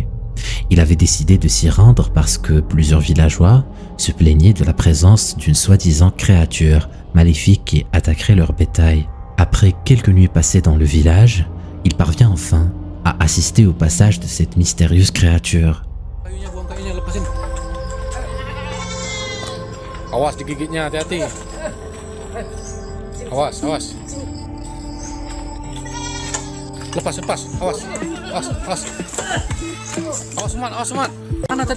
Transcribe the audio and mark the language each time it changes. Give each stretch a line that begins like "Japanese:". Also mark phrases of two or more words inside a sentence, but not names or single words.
French: Il avait décidé de s'y rendre parce que plusieurs villageois se plaignaient de la présence d'une soi-disant créature maléfique qui attaquerait leur bétail. Après quelques nuits passées dans le village, il parvient enfin à assister au passage de cette mystérieuse créature.
Indonesian: Awas digigitnya, hati-hati. Awas, awas. Lepas. Awas. Awas Mat. Mana tadi?